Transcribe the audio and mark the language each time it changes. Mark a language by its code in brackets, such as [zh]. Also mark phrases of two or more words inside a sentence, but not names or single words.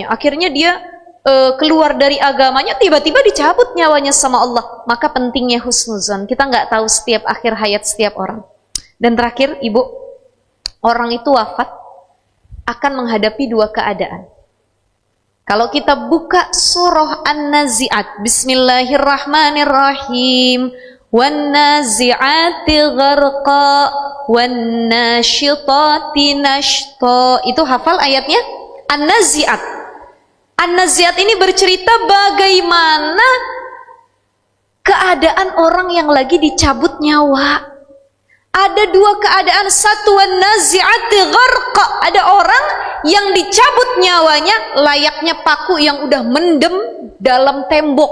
[id] Akhirnya dia keluar dari agamanya, tiba-tiba dicabut nyawanya sama Allah. Maka pentingnya husnuzan. Kita nggak tahu setiap akhir hayat setiap orang. Dan terakhir, Ibu, orang itu wafat akan menghadapi dua keadaan. Kalau kita buka surah An-Nazi'at, [ar] بسم الله الرحمن الرحيم, والنازعات غرقا والناشطات نشطا. [id] Itu hafal ayatnya? An-nazi'at. An-nazi'at ini bercerita bagaimana keadaan orang yang lagi dicabut nyawa. Ada dua keadaan, satu [ar] والنازعات غرقا, [id] ada orang yang dicabut nyawanya layaknya paku yang udah mendem dalam tembok.